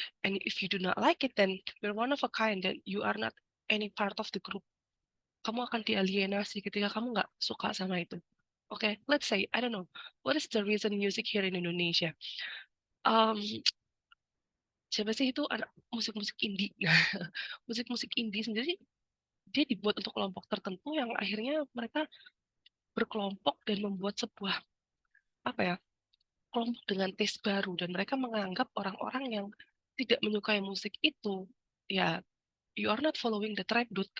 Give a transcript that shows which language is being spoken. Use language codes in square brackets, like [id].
[en] And if you do not like it, then you're one of a kind, then you are not any part of the group. [id] Kamu akan dialienasi ketika kamu nggak suka sama itu. [en] Oke, let's say, I don't know, what is the reason music here in Indonesia? [id] Um, Siapa sih itu anak musik-musik indie? Musik-musik indie sendiri, dia dibuat untuk kelompok tertentu yang akhirnya mereka berkelompok dan membuat sebuah, apa ya, kelompok dengan taste baru. Dan mereka menganggap orang-orang yang tidak menyukai musik itu, ya [en] you are not following the trend, dude.